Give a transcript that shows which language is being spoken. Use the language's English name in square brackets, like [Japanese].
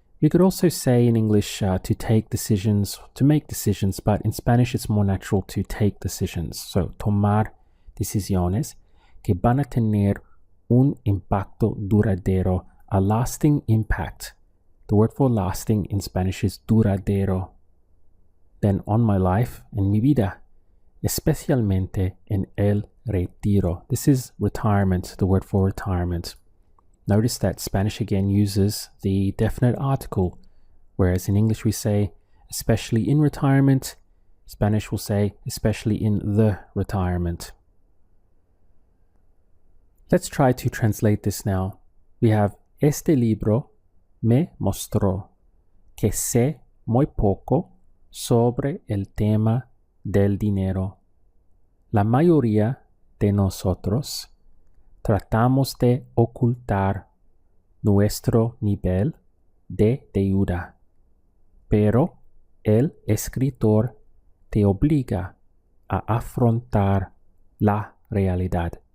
[English] We could also say in English to take decisions, to make decisions, but in Spanish it's more natural to take decisions. [Spanish] So tomar decisiones que van a tener un impacto duradero, [English] a lasting impact. The word for lasting in Spanish is duradero. Then on my life, [Spanish] en mi vida, especialmente en el retiro. [English] This is retirement, the word for retirement. Notice that Spanish again uses the definite article, whereas in English we say especially in retirement. Spanish will say especially in the retirement. Let's try to translate this now. We have [Spanish] este libro me mostró que sé muy poco sobre el tema del dinero. La mayoría de nosotros tratamos de ocultar nuestro nivel de deuda, pero el escritor te obliga a afrontar la realidad.